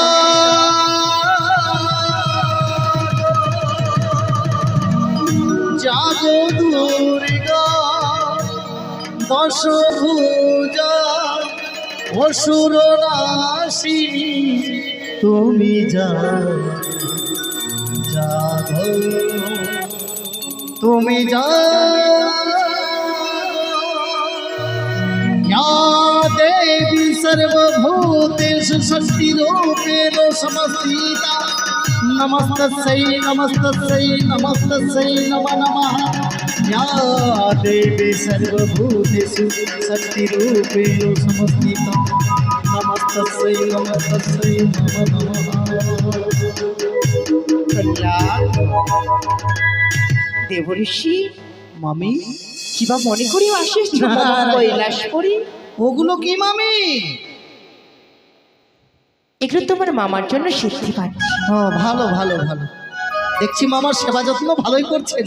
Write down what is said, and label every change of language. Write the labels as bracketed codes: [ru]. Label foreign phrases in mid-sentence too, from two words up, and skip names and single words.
[bn] জাগো দুর্গা দশভুজা অসুর নাশিনী তুমি জাগো তুমি [sa] या देवी सर्वभूतेषु शक्तिरूपेण समस्थिता नमस्तस्यै नमस्तस्यै नमस्तस्यै नमो नमः या देवी सर्वभूतेषु शक्तिरूपेण समस्थिता नमस्तस्यै नमस्तस्यै नमो नमः [bn] দেবঋষি মামি কিবা মনে করি আসিস কৈলাস করি ওগুলো কি মামি? এগুলো তোমার মামার জন্য সিদ্ধি পাচ্ছি। হ্যাঁ ভালো ভালো ভালো, দেখছি মামার সেবা যত্ন ভালোই করছেন।